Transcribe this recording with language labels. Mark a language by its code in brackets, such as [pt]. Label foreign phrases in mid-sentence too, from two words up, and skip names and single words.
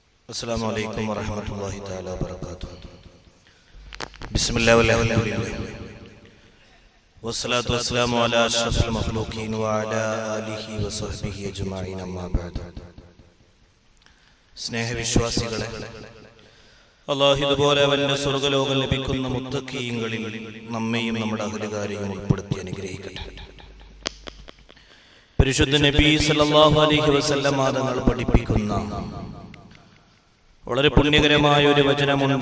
[ar] السلام عليكم ورحمة الله تعالى وبركاته. بسم الله والحمد لله والصلاة والسلام على أشرف المخلوقين وعلى آله وصحبه أجمعين أما بعد. [ml] സ്നേഹവിശ്വാസികളെ, അല്ലാഹു ഇതുപോലെ അവന്റെ സ്വർഗ്ഗലോകം ലഭിക്കുന്ന മുത്തഖീങ്ങളിൽ നമ്മെയും നമ്മുടെ അഹലുകാരെയും ഉൾപ്പെടുത്തി അനുഗ്രഹിക്കട്ടെ. പരിശുദ്ധ നബി [ar] صلى الله عليه وسلم [ml] തങ്ങൾ പഠിപ്പിക്കുന്ന വളരെ പുണ്യകരമായ ഒരു വചനമുണ്ട്.